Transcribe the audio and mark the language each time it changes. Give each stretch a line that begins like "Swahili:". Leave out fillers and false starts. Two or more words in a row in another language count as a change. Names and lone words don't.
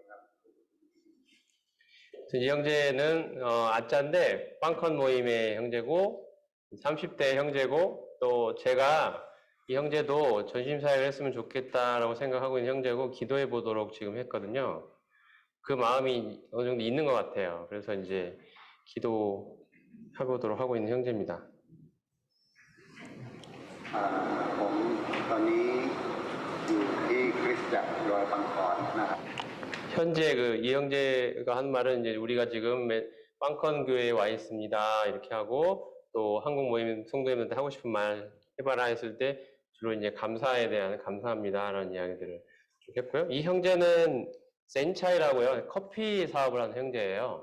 Korean: 이 형제는 아짜인데 빵컨 모임의 형제고 30대 형제고 또 제가 이 형제도 전심사역을 했으면 좋겠다라고 생각하고 있는 형제고 기도해 보도록 지금 했거든요. 그 마음이 어느 정도 있는 것 같아요. 그래서 이제 기도해보도록 하고 있는 형제입니다.
Thai: ผมตอนนี้อยู่ที่คริสตจักรดอยปังกรนะครับ
Korean: 현재 이 형제가 한 말은 이제 우리가 지금 빵컨 교회에 와 있습니다. 이렇게 하고 또 한국 모임 성도님들한테 하고 싶은 말 해봐라 했을 때 주로 이제 감사에 대한 감사합니다라는 이야기들을 쭉 했고요. 이 형제는 센차이라고요. 커피 사업을 하는 형제예요.